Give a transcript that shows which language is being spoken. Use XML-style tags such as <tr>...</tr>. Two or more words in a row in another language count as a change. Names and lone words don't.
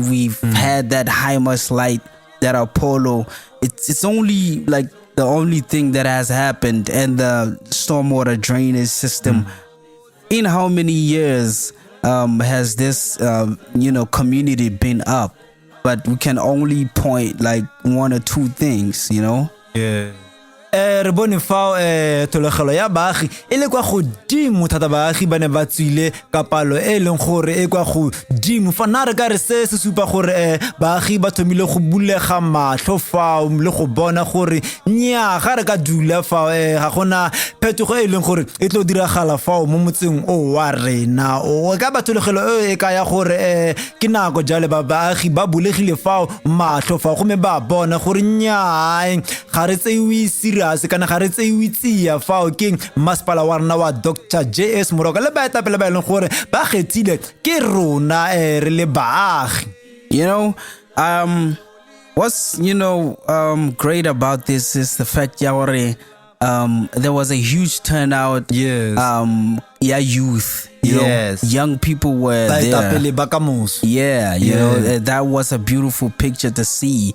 <en>We've had that Hymas light, that Apollo, it's only like the only thing that has happened, and the stormwater drainage system. In how many years has this community been up? But we can only point like one or two things, you know.</en> <tn>Re bone fao tolegelo ya baagi e le kwa godimo thata. Baagi ba ne ba tswile ka palo e leng gore e kwa godimo fa na re ka re se supa gore baagi ba thomile go bulega matlho fao le go bona gore nya ga re ka dula fao ga gona phetogo e leng gore e tlo diragala fao mo motseng o wa rena. O ka ba tolegelo e ka ya gore ke nako jale ba baagi ba bulegile fao matlho fao, go me ba bona gore nya ga re tseiwi kana ga re tseiwi tsia fao ke masepala wa rena wa Dr. JS Moroka le baetapele ba e leng gore ba kgethile ke rona re le baagi.</tn> <en>What's great about this is the fact there was a huge turnout. Youth, young people were there. That was a beautiful picture to see.</en>